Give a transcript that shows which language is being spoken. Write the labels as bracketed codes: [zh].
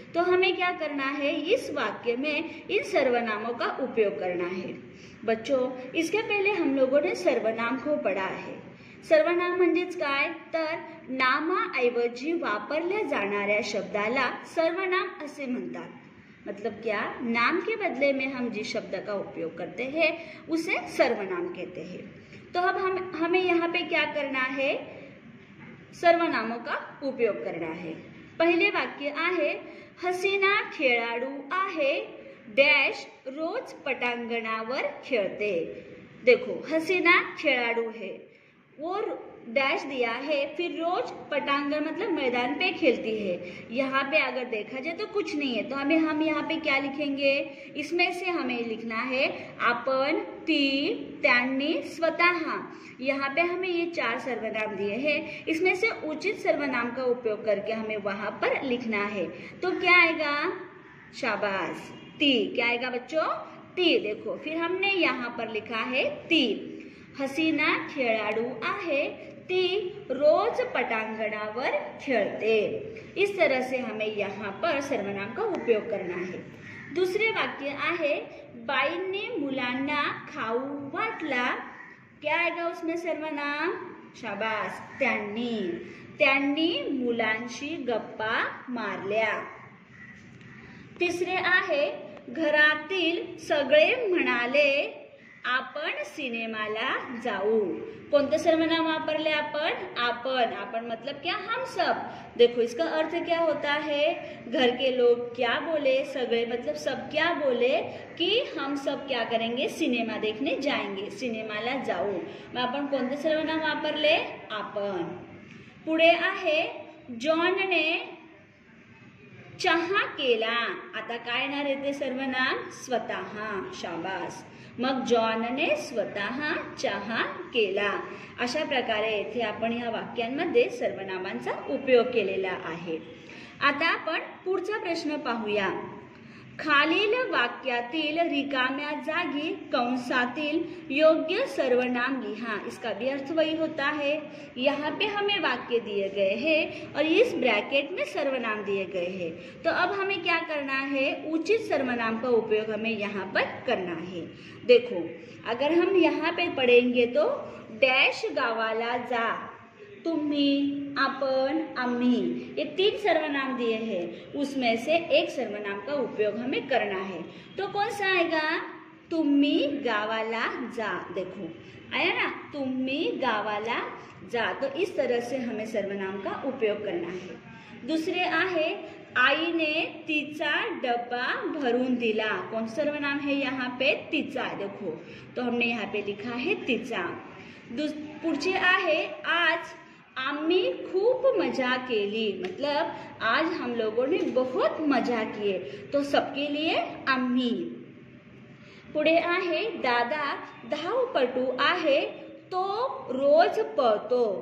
[hi] तो हमें क्या करना है? इस वाक्य में इन सर्वनामों का उपयोग करना है. बच्चों, इसके पहले हम लोगों ने सर्वनाम को पढ़ा है. [mr] सर्वनाम म्हणजेच काय? तर नामाऐवजी वापरल्या जाणाऱ्या शब्दाला सर्वनाम असे म्हणतात. [hi] मतलब क्या? नाम के बदले में हम जिस शब्द का उपयोग करते हैं उसे सर्वनाम कहते हैं. तो अब हमें यहाँ पे क्या करना है? सर्वनामों का उपयोग करना है. [mr] पहिले वाक्य आहे, हसीना खेळाडू आहे डॅश रोज पटांगणावर खेळते. [hi] देखो हसीना खेळाडू है, वो डैश दिया है, फिर रोज पटांगण मतलब मैदान पे खेलती है. यहाँ पे अगर देखा जाए तो कुछ नहीं है, तो हम यहाँ पे क्या लिखेंगे? इसमें से हमें लिखना है आपण, ती, त्यांनी, स्वतः. यहाँ पे हमें ये 4 सर्वनाम दिए हैं. इसमें से उचित सर्वनाम का उपयोग करके हमें वहां पर लिखना है. तो क्या आएगा? शाबाश, ती. क्या आएगा बच्चों? ती. देखो फिर हमने यहाँ पर लिखा है ती. [mr] हसीना खेळाडू आहे, ती रोज पटांगणावर खेळते। [hi] इस तरह से हमें यहाँ पर सर्वनाम का उपयोग करना है। [mr] दूसरे वाक्य आहे, बाईंनी मुलांना खाऊ वाटला। [hi] क्या आएगा उसमें सर्वनाम? [mr] शाबास, त्यांनी मुलांशी गप्पा मारल्या। तिसरे आहे, घरातील सगळे म्हणाले आपण सिनेमाला जाऊ। [hi] कौन सर्वनाम [mr] वापरले [hi] आपण मतलब क्या? हम सब। देखो इसका अर्थ क्या होता है, घर के लोग क्या बोले, सगळे मतलब सब क्या बोले कि हम सब क्या करेंगे, सिनेमा देखने जाएंगे, [mr] सिनेमाला जाऊ। मग आपण कोणते सर्वनाम वापरले? आपण। पुढे आहे, जॉनने चहा केला। आता काय येणार आहे ते सर्वनाम? स्वतः। शाबास। मग जॉनने स्वतः चहा केला। अशा प्रकारे इथे आपण ह्या वाक्यांमध्ये सर्वनामांचा उपयोग केलेला आहे। आता आपण पुढचा प्रश्न पाहूया। खालील वाक्यातील रिकाम्या जागी कंसातील योग्य सर्वनाम लिहा। [hi] इसका भी अर्थ वही होता है। यहाँ पे हमें वाक्य दिए गए हैं और इस ब्रैकेट में सर्वनाम दिए गए हैं। तो अब हमें क्या करना है? उचित सर्वनाम का उपयोग हमें यहाँ पर करना है। देखो, अगर हम यहाँ पे पढ़ेंगे तो डैश [mr] गावाला जा, [hi] तुम्ही, आपण, आम्ही, ये 3 सर्वनाम दिए हैं। उसमें से एक सर्वनाम का उपयोग हमें करना है। तो कौन सा आएगा? [mr] तुम्ही गावाला जा। [hi] देखो आया ना, [mr] तुम्ही गावाला जा। [hi] तो इस तरह से हमें सर्वनाम का उपयोग करना है। [mr] दूसरे आहे, आईने तिचा डब्बा भरून दिला। [hi] कौन सर्वनाम है यहाँ पे? तिचा। देखो, तो हमने यहाँ पे लिखा है तिचा। [mr] पुढचे आहे, आज आम्ही खूप मजा केली, [hi] मतलब आज हम लोगों ने बहुत मजा किए। तो सबके लिए [mr] आम्ही। पुढे आहे, दादा धावपटू आहे, तो रोज पळतो।